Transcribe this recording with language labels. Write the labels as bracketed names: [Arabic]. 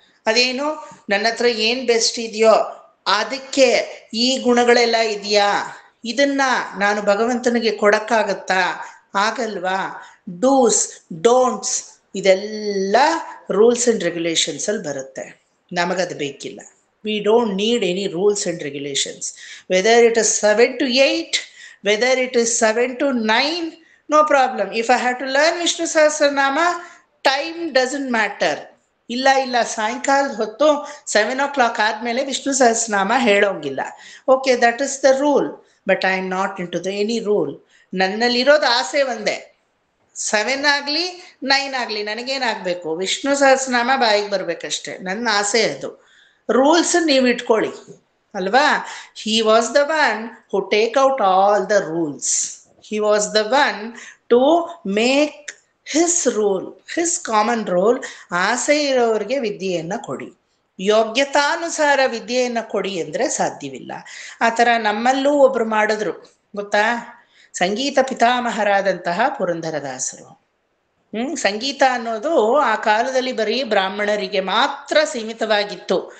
[Kannada] ಅದೇನು, ನನ್ನ ಹತ್ರ ಏನು ಬೆಸ್ಟ್ ಇದೆಯೋ ಅದಕ್ಕೆ ಈ ಗುಣಗಳೆಲ್ಲ ಇದೆಯಾ, ಇದನ್ನ ನಾನು ಭಗವಂತನಿಗೆ ಕೊಡಕ್ಕಾಗತ್ತಾ? ಆಗಲ್ವಾ? [English] dos don'ts [Kannada] ಇದೆಲ್ಲ [English] rules and regulations [Kannada] ಅಲ್ಲಿ ಬರುತ್ತೆ. ನಮಗದು ಬೇಕಿಲ್ಲ. [English] We don't need any rules and regulations. Whether it is 7 to 8, whether it is 7 to 9, no problem. If I have to learn Vishnu Sahasranama, time doesn't matter. [Kannada] ಇಲ್ಲ ಸಾಯಂಕಾಲದ ಹೊತ್ತು 7 o'clock ಆದ್ಮೇಲೆ Vishnu Sahasranama ಹೇಳೋಂಗಿಲ್ಲ. [English] Okay, that is the rule. But I am not into the any rule. [Kannada] ನನ್ನಲ್ಲಿರೋದು ಆಸೆ ಒಂದೇ. 7 ಆಗಲಿ 9 ಆಗಲಿ ನನಗೇನಾಗಬೇಕು? ವಿಷ್ಣು ಸಹಸ್ರನಾಮ ಬಾಯಿಗೆ ಬರ್ಬೇಕಷ್ಟೆ. ನನ್ನ ಆಸೆ ಅದು. ರೂಲ್ಸ್ ನೀವು ಇಟ್ಕೊಳ್ಳಿ ಅಲ್ವಾ? [English] He was the one who take out all the rules. He was the one to make his rule, his common rule. [Kannada] ಆಸೆ ಇರೋರಿಗೆ ವಿದ್ಯೆಯನ್ನ ಕೊಡಿ, ಯೋಗ್ಯತಾನುಸಾರ ವಿದ್ಯೆಯನ್ನ ಕೊಡಿ ಅಂದ್ರೆ ಸಾಧ್ಯವಿಲ್ಲ. ಆ ಥರ ನಮ್ಮಲ್ಲೂ ಒಬ್ರು ಮಾಡಿದ್ರು ಗೊತ್ತಾ? ಸಂಗೀತ ಪಿತಾಮಹರಾದಂತಹ ಪುರಂದರದಾಸರು. ಸಂಗೀತ ಅನ್ನೋದು ಆ ಕಾಲದಲ್ಲಿ ಬರೀ ಬ್ರಾಹ್ಮಣರಿಗೆ ಮಾತ್ರ ಸೀಮಿತವಾಗಿತ್ತು.